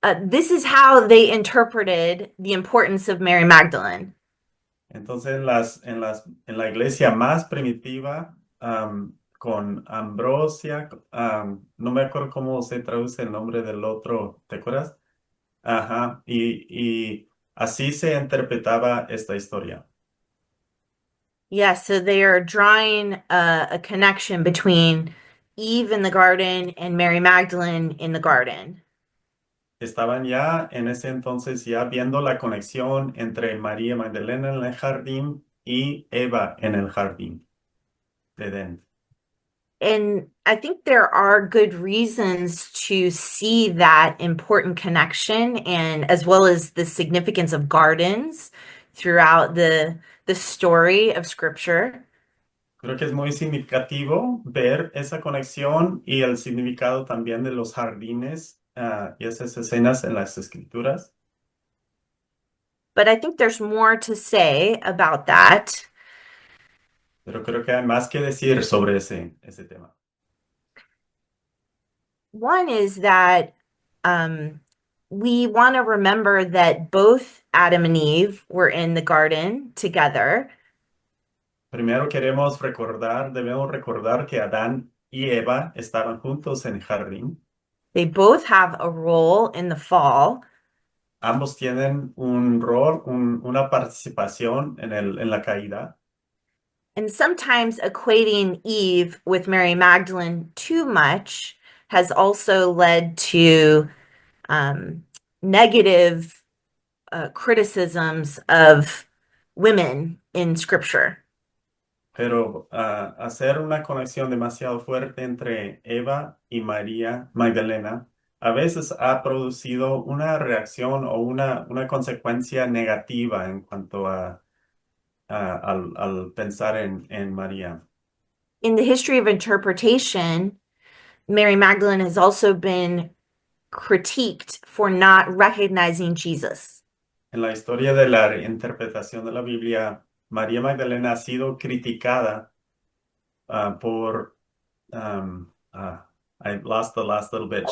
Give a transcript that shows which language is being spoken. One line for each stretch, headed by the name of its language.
English: This is how they interpreted the importance of Mary Magdalene.
Spanish: Entonces, en la iglesia más primitiva, con Ambrosia, no me acuerdo cómo se traduce el nombre del otro, ¿te acuerdas? Ajá, y así se interpretaba esta historia.
English: Yeah, so they are drawing a connection between Eve in the garden and Mary Magdalene in the garden.
Spanish: Estaban ya en ese entonces ya viendo la conexión entre María Magdalena en el jardín y Eva en el jardín de Edén.
English: And I think there are good reasons to see that important connection, and as well as the significance of gardens throughout the story of Scripture.
Spanish: Creo que es muy significativo ver esa conexión y el significado también de los jardines y esas escenas en las escrituras.
English: But I think there's more to say about that.
Spanish: Pero creo que hay más que decir sobre ese tema.
English: One is that we want to remember that both Adam and Eve were in the garden together.
Spanish: Primero debemos recordar que Adán y Eva estaban juntos en el jardín.
English: They both have a role in the fall.
Spanish: Ambos tienen un rol, una participación en la caída.
English: And sometimes equating Eve with Mary Magdalene too much has also led to negative criticisms of women in Scripture.
Spanish: Pero hacer una conexión demasiado fuerte entre Eva y María Magdalena a veces ha producido una reacción o una consecuencia negativa en cuanto al pensar en María.
English: In the history of interpretation, Mary Magdalene has also been critiqued for not recognizing Jesus.
Spanish: En la historia de la interpretación de la Biblia, María Magdalena ha sido criticada por
English: I lost the last little bit.